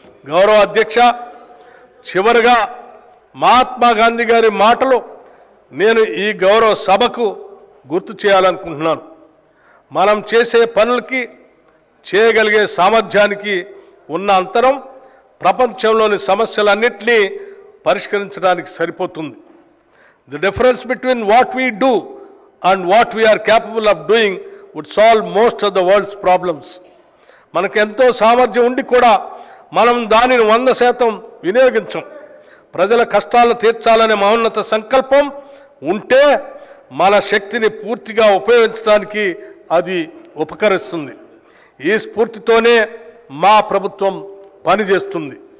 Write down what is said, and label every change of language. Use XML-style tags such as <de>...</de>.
<te>గౌరవ అధ్యక్ష, చివరిగా మహాత్మా గాంధీ గారి మాటలు నేను ఈ గౌరవ సభకు గుర్తు చేయాలనుకుంటున్నాను. మనం చేసే పనులకి, చేయగలిగే సామర్థ్యానికి ఉన్న అంతరం ప్రపంచంలోని సమస్యలన్నింటినీ పరిష్కరించడానికి సరిపోతుంది.</te> <en>The difference between what we do and what we are capable of doing would solve most of the world's problems.</en> <te>మనకు ఎంతో సామర్థ్యం ఉండి కూడా మనం దానిని 100% వినియోగించం. ప్రజల కష్టాలను తీర్చాలనే మహోన్నత సంకల్పం ఉంటే మన శక్తిని పూర్తిగా ఉపయోగించడానికి అది ఉపకరిస్తుంది. ఈ స్ఫూర్తితోనే మా ప్రభుత్వం పనిచేస్తుంది.</te>